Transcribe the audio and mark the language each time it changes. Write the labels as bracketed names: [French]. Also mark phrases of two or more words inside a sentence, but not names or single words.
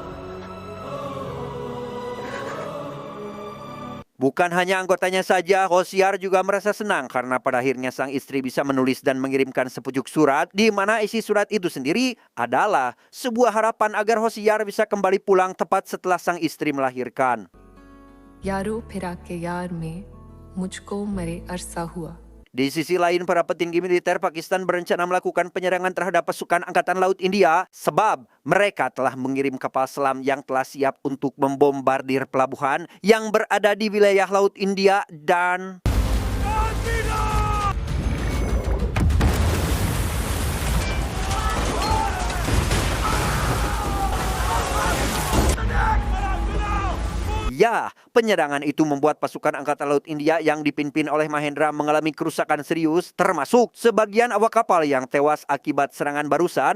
[Indonesian] Bukan hanya anggotanya saja, Hosiar juga merasa senang karena pada akhirnya sang istri bisa menulis dan mengirimkan sepucuk surat, di mana isi surat itu sendiri adalah sebuah harapan agar Hosiar bisa kembali pulang tepat setelah sang istri melahirkan. [Hindi] यारो फिरा के यार में मुझको मरे अरसा हुआ। [Indonesian] Di sisi lain, para petinggi militer Pakistan berencana melakukan penyerangan terhadap pasukan Angkatan Laut India sebab mereka telah mengirim kapal selam yang telah siap untuk membombardir pelabuhan yang berada di wilayah Laut India dan ya, penyerangan itu membuat pasukan Angkatan Laut India yang dipimpin oleh Mahendra mengalami kerusakan serius, termasuk sebagian awak kapal yang tewas akibat serangan barusan.